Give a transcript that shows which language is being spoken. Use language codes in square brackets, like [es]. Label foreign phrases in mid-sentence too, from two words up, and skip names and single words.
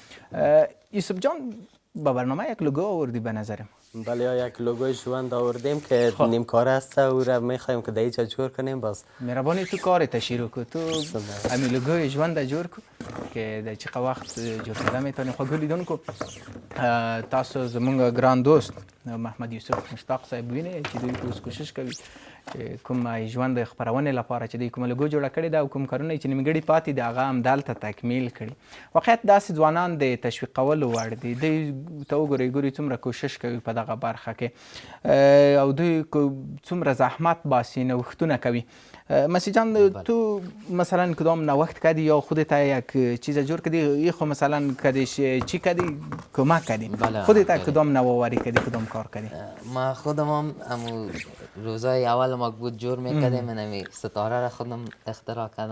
[fa] یوسف جان با برنامه یک لوگو آوردی به نظرم. بله یک لوگوی ژوند آوردیم که نیمکاره است و را میخوایم که دیگه جور کنیم. باز مهربانی تو کارت شروع کو، تو همین لوگوی ژوند جور کو که در چقدر وقت جور کردن میتونیم. [ps] خب لیدون کو تاسو زمونږ ګران دوست محمد یوسف مشتاق صاحب ویني چې دوی اوس کوشش کوي کوم ژوند خپرونې لپاره چې دوی کوم لوګو جوړه کړې ده او کوم کارونه چې نیمګړي پاتې دي هغه همدلته تکمیل کړي. واقعیت داسې ځوانان د تشویقولو وړ دي. دوی ته وګورئ څومره کوشش کوي په دغه برخه کې او دوی څومره زحمت باسي، نوښتونه کوي. [fa] مسیح جان تو مثلا کدام نوښت کردی یا خودت یک چیز جور کردی؟ خب مثلا کدیش چی کردی کمک کردی؟ خودت کدام نوآوری کردی، کدام کار کردی؟ ما خودم هم روزای اول ما بود جور میکردیم، نمی ستاره را خودم اختراع کردم.